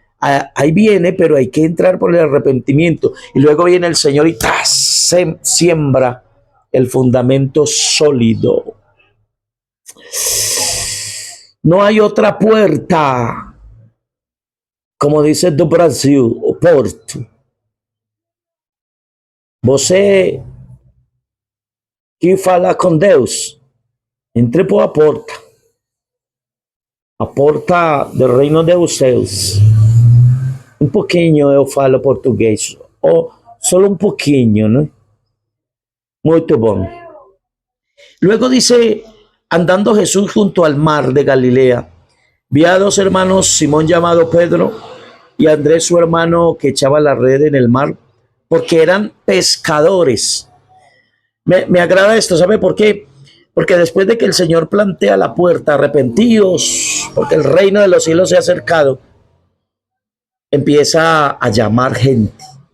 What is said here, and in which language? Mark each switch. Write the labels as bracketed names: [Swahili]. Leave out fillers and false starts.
[Spanish] Ahí viene, pero hay que entrar por el arrepentimiento. Y luego viene el Señor y se siembra el fundamento sólido. No hay otra puerta, como dice do Brasil, o Porto. [Portuguese] Você que fala com Deus, entre por a porta do reino dos céus. Um pouquinho eu falo português, ou solo um pouquinho, ¿no? Muito bom. [Spanish] Luego dice, andando Jesús junto al mar de Galilea, vi a dos hermanos, Simón llamado Pedro y Andrés su hermano, que echaba la red en el mar, porque eran pescadores. Me agrada esto, ¿sabe por qué? Porque después de que el Señor plantea la puerta, arrepentidos, porque el reino de los cielos se ha acercado, empieza a llamar gente.